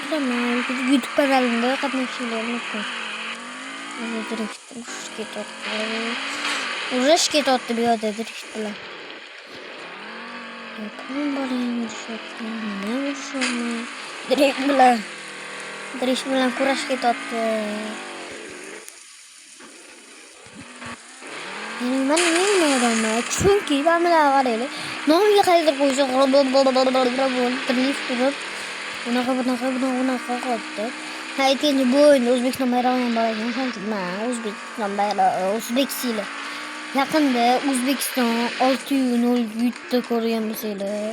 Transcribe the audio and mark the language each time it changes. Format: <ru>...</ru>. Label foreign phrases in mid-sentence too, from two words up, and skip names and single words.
<uz>YouTube kanalimda qatnashinglar mumkin. Drift urush ketyapti bu yerda drift bilan. Pulum bor endi drift bilan kurash ketyapti.</uz> <tr>Yani ben bilmiyorum ya. Çünkü ben bile varayım.</tr> <uz>Nomiga qaydir qo'ysa drift qilib unaqa qildi. Aytganda bu o'yinda O'zbekiston bayrog'i ham bor ekan. Men O'zbekiston bayrog'i, O'zbekiston. Yaqinda O'zbekiston 6-0 yutdi ko'rgan bo'lsanglar.</uz>